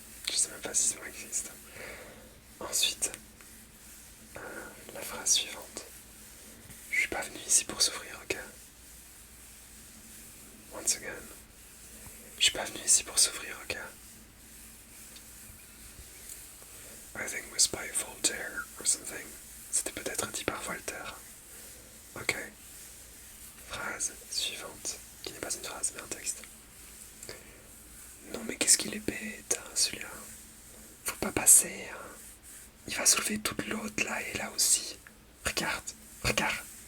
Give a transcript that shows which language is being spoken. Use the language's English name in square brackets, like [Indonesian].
[French] Je sais même pas si ça existe. Ensuite, la phrase suivante. Je suis pas venu ici pour souffrir, ok? [English] Once again. [French] Je suis pas venu ici pour souffrir, ok? [English] I think it was by Voltaire or something. [French] C'était peut-être dit par Voltaire. Ok. Phrase suivante. Qui n'est pas une phrase, mais un texte. Non mais qu'est-ce qu'il est bête, hein, celui-là. Faut pas passer, hein. Il va soulever toute l'autre là et là aussi. Regarde, regarde.